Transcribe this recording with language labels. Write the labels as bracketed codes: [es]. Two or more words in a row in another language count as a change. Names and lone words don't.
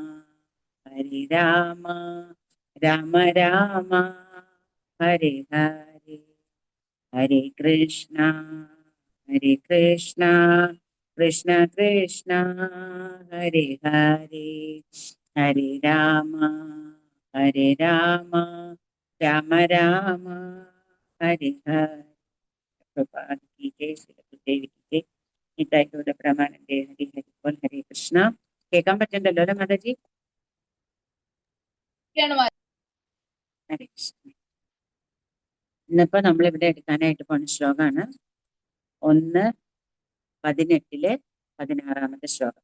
[ml] രാമ രാമ ഹരേ ഹരേ ഹരേ കൃഷ്ണ കൃഷ്ണ കൃഷ്ണ ഹരേ ഹരേ ഹരേ രാമ രാമ രാമ ഹരി ഹരി. [hi] പ്രഭാത് की जय, श्री गुरुदेव की जय. [ml] നിതായിയുടെ പ്രമാണന്റെ ഹരി ഹരി ബോൽ. ഹരേ കൃഷ്ണ. കേൾക്കാൻ പറ്റണ്ടല്ലോ അല്ലെ മാതാജി? ഹരേ കൃഷ്ണ. ഇന്നിപ്പോ നമ്മളിവിടെ എടുക്കാനായിട്ട് പോണ ശ്ലോകമാണ് 1:18 ശ്ലോകം.